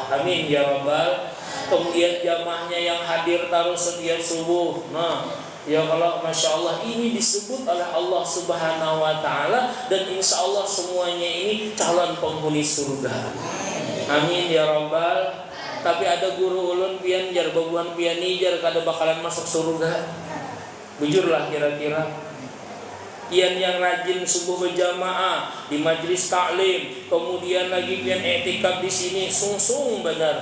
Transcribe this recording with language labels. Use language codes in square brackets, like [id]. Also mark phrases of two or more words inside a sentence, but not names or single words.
[ar] آمين يا رب. [bjn] Kemudian jamaahnya yang hadir terus setiap subuh. Nah, ya kalau [ar] ما شاء الله [bjn] ini disebut oleh Allah [ar] سبحانه وتعالى, [bjn] dan [ar] إن شاء الله [bjn] semuanya ini calon penghuni surga. [ar] آمين يا رب. [bjn] Tapi ada guru ulun pian jar babuan pian jar kada bakalan masuk surga. Bujurlah kira-kira. Pian yang rajin subuh berjamaah di majlis taklim, kemudian lagi pian etikaf di sini sungsung benar.